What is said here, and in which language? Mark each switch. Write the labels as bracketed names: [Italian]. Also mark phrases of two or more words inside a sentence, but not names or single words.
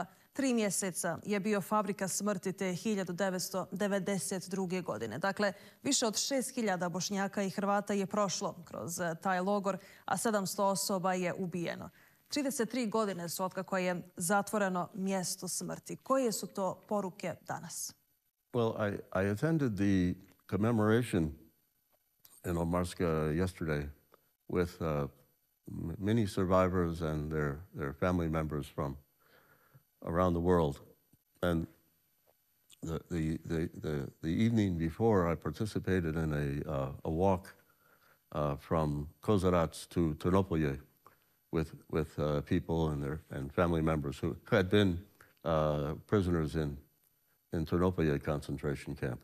[Bosnian] 3 mjeseca je bio fabrika smrti te 1992. godine. Dakle, više od 6.000 Bošnjaka i Hrvata je prošlo kroz taj logor, a 700 osoba je ubijeno. 33 godine su otkako je zatvoreno mjesto smrti. Koje su to poruke danas? [English] Well, I attended the commemoration in Omarska yesterday with many survivors and their family members from around the world. And the evening before, I participated in a walk from Kozarac to Ternopolje with people and family members who had been prisoners in Ternopolje concentration camp.